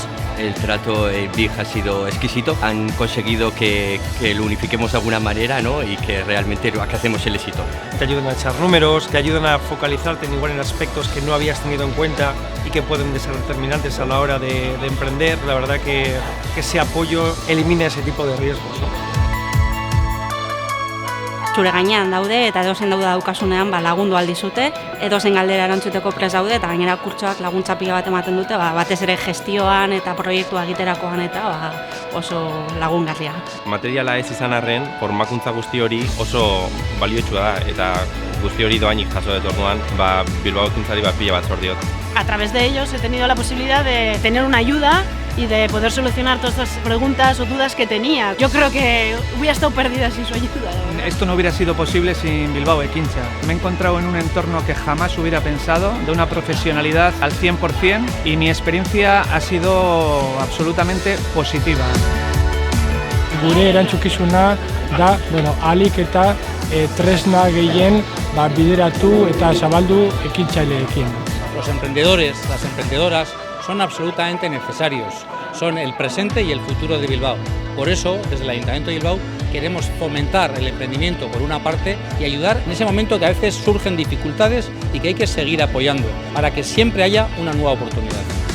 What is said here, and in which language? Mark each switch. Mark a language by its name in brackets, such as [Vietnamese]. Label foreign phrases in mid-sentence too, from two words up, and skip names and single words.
[Spanish] El trato Big ha sido exquisito, han conseguido que lo unifiquemos de alguna manera, ¿no? Y que realmente hacemos el éxito. Te ayudan a echar números, te ayudan a focalizarte igual en aspectos que no habías tenido en cuenta y que pueden ser determinantes a la hora de emprender. La verdad que ese apoyo elimina ese tipo de riesgos, ¿no? [Basque] Zure gainean daude eta edozein daude daukasunean lagundu aldizute, edozein galdera erantzuteko prest daude eta gainera kurtsoak laguntza pila bat ematen dute, batez ere gestioan eta proiektua egiterakoan eta oso lagungarria. Materiala ez izan arren, formakuntza guzti hori oso baliotsua da eta guzti hori doainik jaso dut orduan, Bilbao Ekintzari pila bat zor diot. [Spanish] A través de ellos he tenido la posibilidad de tener una ayuda y de poder solucionar todas estas preguntas o dudas que tenía. Yo creo que hubiera estado perdida sin su ayuda. Esto no hubiera sido posible sin Bilbao Ekintza. Me he encontrado en un entorno que jamás hubiera pensado, de una profesionalidad al 100% y mi experiencia ha sido absolutamente positiva. [Basque] Gure erantzukizuna da, ahalik eta tresna gehien bideratu eta zabaldu ekintzaileekin. [Spanish] Los emprendedores, las emprendedoras son absolutamente necesarios, son el presente y el futuro de Bilbao. Por eso, desde el Ayuntamiento de Bilbao, queremos fomentar el emprendimiento por una parte y ayudar en ese momento que a veces surgen dificultades y que hay que seguir apoyando para que siempre haya una nueva oportunidad.